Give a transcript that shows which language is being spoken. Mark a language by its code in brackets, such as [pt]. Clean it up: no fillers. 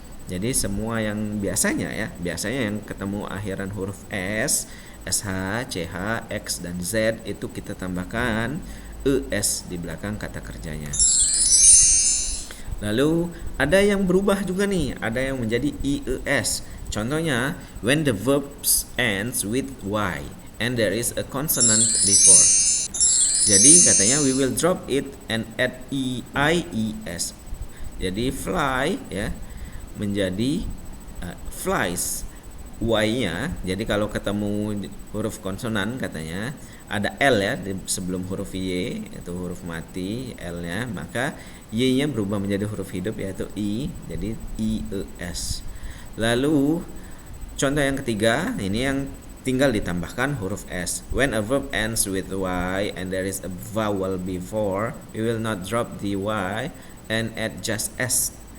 [id] Jadi semua yang biasanya yang ketemu akhiran huruf s, sh, ch, x, dan z itu kita tambahkan es di belakang kata kerjanya. Lalu ada yang berubah juga nih, ada yang menjadi ies. Contohnya, [en] when the verbs ends with y and there is a consonant before. [id] Jadi katanya [en] we will drop it and add ies. [id] Jadi fly ya menjadi flies. Y-nya, jadi kalau ketemu huruf konsonan katanya ada L ya di sebelum huruf Y, itu huruf mati L-nya, maka Y-nya berubah menjadi huruf hidup yaitu I, jadi IES. Lalu contoh yang ketiga, ini yang tinggal ditambahkan huruf S. [en] When a verb ends with Y and there is a vowel before, we will not drop the Y and add just S.